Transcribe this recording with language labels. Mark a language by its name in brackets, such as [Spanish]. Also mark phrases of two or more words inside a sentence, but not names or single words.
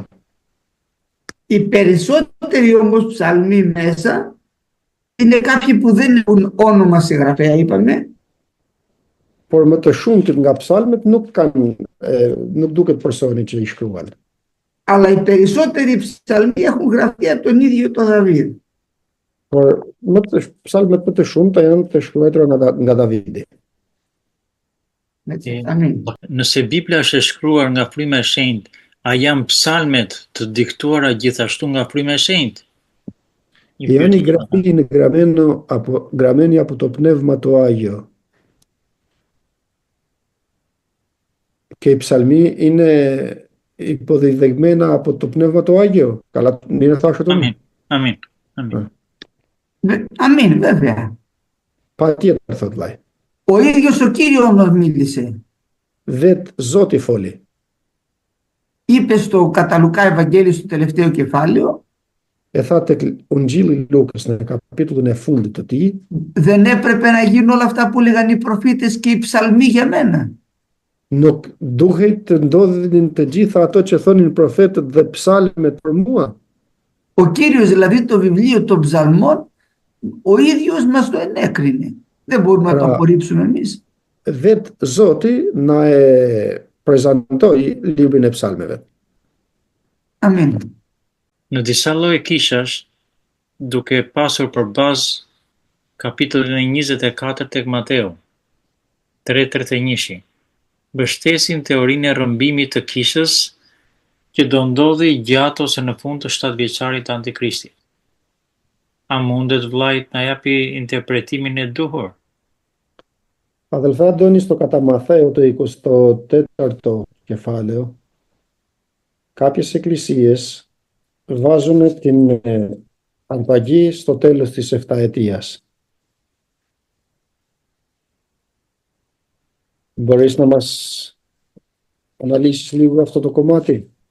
[Greek] Οι περισσότεροι όμως ψαλμοί μέσα είναι κάποιοι που δεν έχουν όνομα συγγραφέα, είπαμε. [Albanian] Por më të shumtit nga psalmet nuk duket personi që i shkruan. [Greek] Αλλά οι περισσότεροι ψαλμοί έχουν γραφτεί από τον ίδιο τον Δαβίδ. [Albanian] Por psalmet më të shumta janë të shkruara nga Davidi. [Greek] Έτσι, αμήν. [Albanian] Nëse Biblia është e shkruar nga fryma e shenjtë, a janë psalmet të diktuara gjithashtu nga fryma e shenjtë? Janë i grafiti në grameni apo [Greek] το πνεύμα το Άγιο. Και οι ψαλμοί είναι υποδεδειγμένα από το Πνεύμα το Άγιο. Καλά, είναι θα σου το Αμήν. Αμήν, βέβαια. [Albanian] Πατήρ thot vllai. [Greek] Ο ίδιος ο Κύριος μας μίλησε. [Albanian] Vet Zoti foli. [Greek] Είπε στο κατά Λουκά Ευαγγέλιο στο τελευταίο κεφάλαιο, [Albanian] Tha tek Ungjilli Lukës në kapitullin e fundit të tij, [Greek] δεν έπρεπε να γίνουν όλα αυτά που λέγαν οι προφήτες και οι ψαλμοί για μένα. [Albanian] Nuk duhej të ndodhin të gjitha ato që thonin profetët dhe psalmet për mua. [Greek] Ο Κύριος δηλαδή το βιβλίο των ψαλμών ο ίδιος μας το ενέκρινε. Δεν μπορούμε να το απορρίψουμε εμείς. [Albanian] Vet Zoti na e prezantoi librin e psalmeve. Amin. Në disa lloje kishash, duke pasur për bazë kapitullin e 24 tek Mateu 3:31, mbështesin teorinë e rrëmbimit të kishës që do ndodhi gjatë ose në fund të 7 vjeçarit të Antikristit. A mundet vllai na japi interpretimin e duhur? [Greek] Αδελφέ, στο κατά Μαθαίου το 24ο κεφάλαιο, κάποιες εκκλησίες βάζουν την αρπαγή στο τέλος της 7ετίας. Μπορείς να μας αναλύσεις λίγο αυτό το κομμάτι?